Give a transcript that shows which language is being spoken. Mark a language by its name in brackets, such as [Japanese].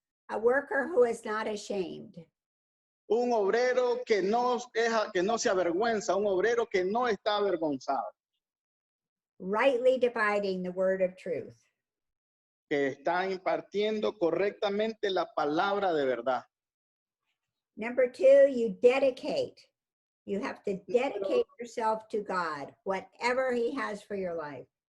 [English] A worker who is not ashamed. [Spanish] Un obrero que no se avergüenza, un obrero que no está avergonzado, [English] Rightly dividing the word of truth. [Spanish] que está impartiendo correctamente la palabra de verdad. [English] Number two, you dedicate. You have to dedicate yourself to God, whatever He has for your life.